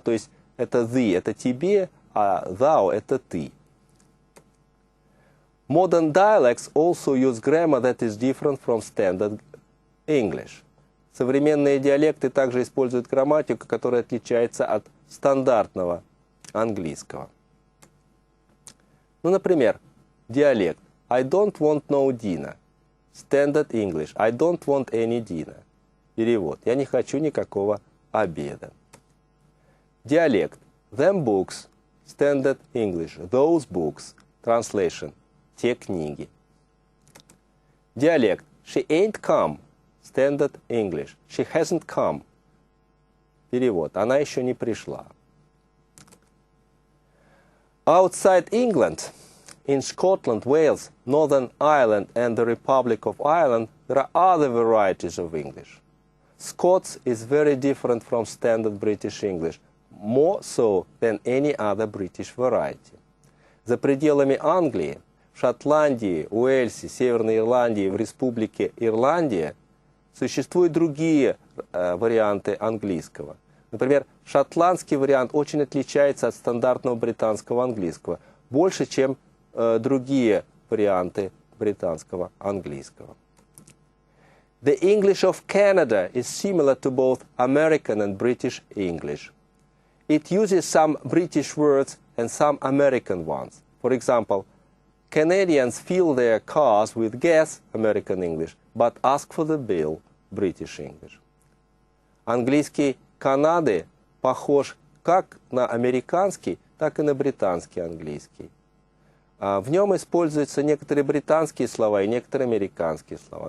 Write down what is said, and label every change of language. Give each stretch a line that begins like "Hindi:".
Russian: То есть это thee – это тебе, а thou – это ты.
English: Modern dialects also use grammar that is different from standard English.
Russian: Современные диалекты также используют грамматику, которая отличается от стандартного английского. Например, диалект
English: I don't want no dinner. Standard English I don't want any dinner.
Russian: Перевод я не хочу никакого обеда. Диалект
English: them books. Standard English those books. Translation
Russian: те книги. Диалект
English: she ain't come. Standard English she hasn't come.
Russian: Перевод она еще не пришла.
English: Outside England, in Scotland, Wales, Northern Ireland and the Republic of Ireland, there are other varieties of English. Scots is very different from standard British English, more so than any other British variety.
Russian: За пределами Англии, в Шотландии, Уэльсе, Северной Ирландии, в Республике Ирландия существуют другие варианты английского. Например, шотландский вариант очень отличается от стандартного британского английского, больше, чем другие варианты британского английского.
English: The English of Canada is similar to both American and British English. It uses some British words and some American ones. For example, Canadians fill their cars with gas, American English, but ask for the bill, British English.
Russian: Английский Канады похож как на американский, так и на британский английский. В нем используются некоторые британские слова и некоторые американские слова.